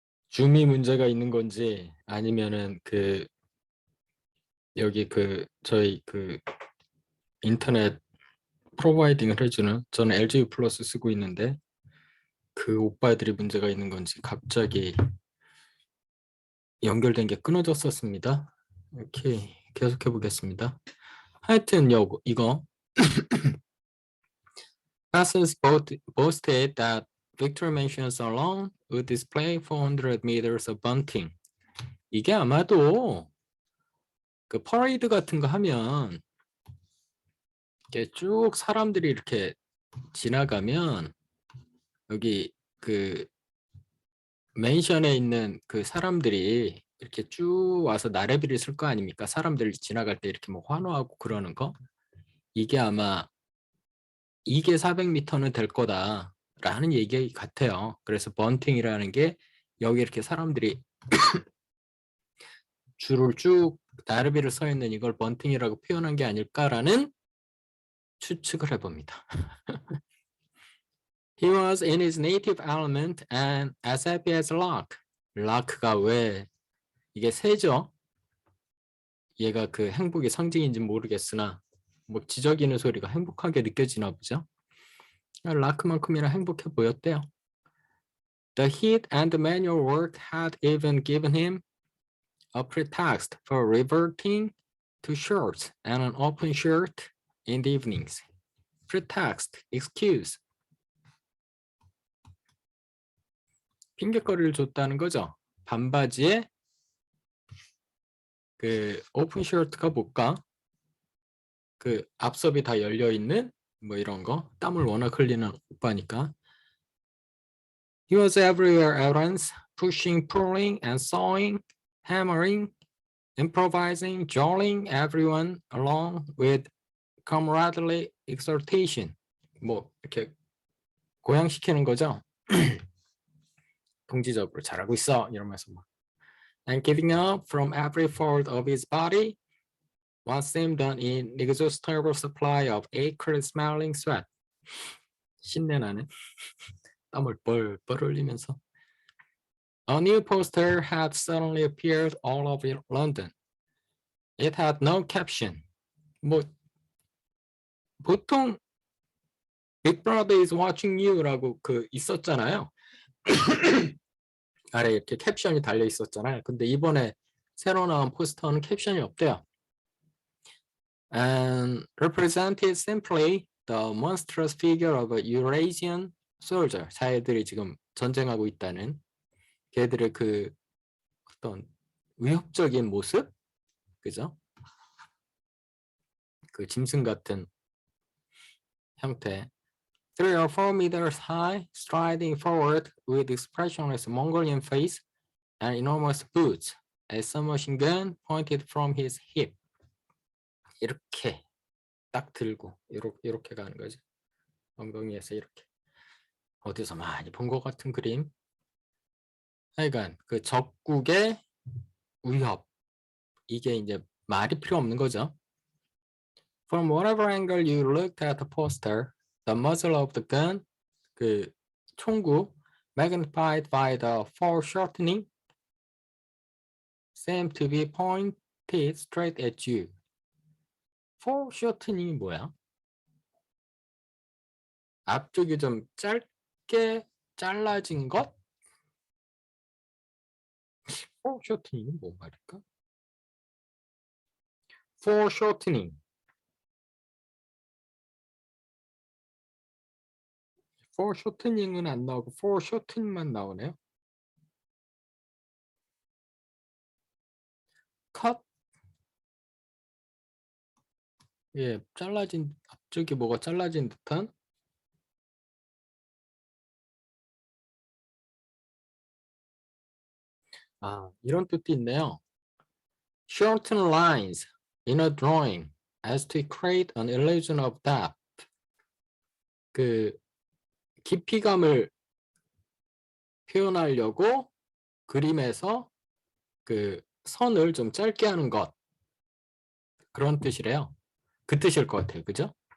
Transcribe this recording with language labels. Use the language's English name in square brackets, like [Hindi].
[Korean] 줌이 문제가 있는 건지 아니면은 여기 저희 인터넷 프로바이딩을 해주는 저는 LG 플러스 쓰고 있는데 그 오빠들이 문제가 있는 건지 갑자기 연결된 게 끊어졌었습니다. 이렇게 계속해 보겠습니다. 하여튼 이거 [English] Passers boasted that Victory Mansions alone would display 400 meters of bunting. [Korean] 이게 아마도 그 퍼레이드 같은 거 하면 이렇게 쭉 사람들이 이렇게 지나가면 여기 그 맨션에 있는 그 사람들이 이렇게 쭉 와서 나래비를 쓸 거 아닙니까? 사람들 지나갈 때 이렇게 뭐 환호하고 그러는 거. 이게 아마 이게 400m는 될 거다라는 얘기 같아요. 그래서 번팅이라는 게 여기 이렇게 사람들이 줄을 쭉 나르비를 서 있는 이걸 번팅이라고 표현한 게 아닐까라는 추측을 해봅니다. [English] He was in his native element and as happy as a lark. [Korean] 락가 왜 이게 새죠? 얘가 그 행복의 상징인지 모르겠으나 뭐 지저귀는 소리가 행복하게 느껴지나 보죠. 라크만큼이나 행복해 보였대요. [English] The heat and the manual work had even given him a pretext for reverting to shorts and an open shirt in the evenings. Pretext, excuse. [Korean] 핑계거리를 줬다는 거죠. 반바지에 그 오픈 셔츠가 뭘까? 그 앞섭이 다 열려 있는 뭐 이런 거. 땀을 워낙 흘리는 오빠니까. [English] He was everywhere at once, pushing, pulling, and sawing, hammering, improvising, jolting everyone along with camaraderie exhortation. [Korean] 뭐 이렇게 고양시키는 거죠. 동지적으로 잘하고 있어 이러면서 막. [English] And giving up from every fold of his body, what seemed an inexhaustible supply of acrid-smelling sweat. [Korean] 신내나는 땀을 뻘뻘 흘리면서. [English] A new poster had suddenly appeared all over London. It had no caption. [Korean] 뭐 보통 [English] Big Brother is watching you라고 [Korean] 있었잖아요. 아래 이렇게 캡션이 달려 있었잖아요. 근데 이번에 새로 나온 포스터는 캡션이 없대요. [English] And represented simply the monstrous figure of a Eurasian soldier. [Korean] 자애들이 지금 전쟁하고 있다는 걔들의 어떤 위협적인 모습, 그죠? 그 짐승 같은 형태. 3 or 4 meters high, striding forward with expressionless Mongolian face and enormous boots, a submachine gun pointed from his hip. 이렇게 딱 들고 이렇게 가는 거죠. 엉덩이에서 이렇게. 어디서 많이 본 것 같은 그림. 하여간 그 적국의 위협. 이게 이제 말이 필요 없는 거죠. [English] From whatever angle you looked at the poster, the muzzle of the gun, [Korean] 그 총구, [English] magnified by the foreshortening, seemed to be pointed straight at you. [Korean] foreshortening이 뭐야? 앞쪽이 좀 짧게 잘라진 것? foreshortening은 뭔 말일까? foreshortening. foreshortening은 안 나오고 foreshortening만 나오네요. [English] cut. [Korean] 예, 잘라진 앞쪽이 뭐가 잘라진 듯한. 이런 뜻도 있네요. [English] Shorten lines in a drawing as to create an illusion of depth. [Korean] 그 깊이감을 표현하려고 그림에서 그 선을 좀 짧게 하는 것. 그런 뜻이래요. 그 뜻일 것 같아요. 그죠?